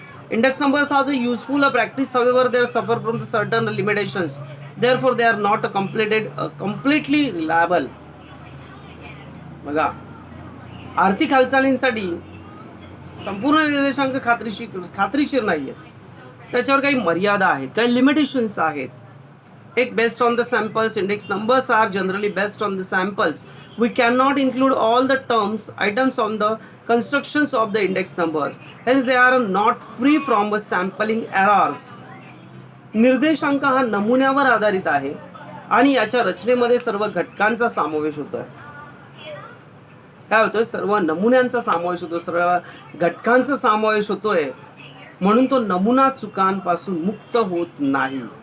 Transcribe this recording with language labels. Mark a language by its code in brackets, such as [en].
[en] Index numbers are useful practice, however they are suffer from the certain limitations, therefore they are not completely reliable. [mr] बघा, आर्थिक हालचालींसाठी संपूर्ण निर्देशांक खात्रीशीर नाही आहेत, त्याच्यावर काही मर्यादा आहेत, काही लिमिटेशन्स आहेत. [en] एक based on the samples, index numbers are generally based on the samples. We can not include all the terms items on the constructions of the index numbers, hence they are not free from sampling errors. [mr] निर्देशांक हा नमुन्यावर आधारित आहे आणि याच्या रचनेमध्ये सर्व घटकांचा समावेश होतोय. काय होतोय? सर्व नमुन्यांचा समावेश होतो, सर्व घटकांचा समावेश होतोय, म्हणून तो नमुना चुकांपासून मुक्त होत नाही.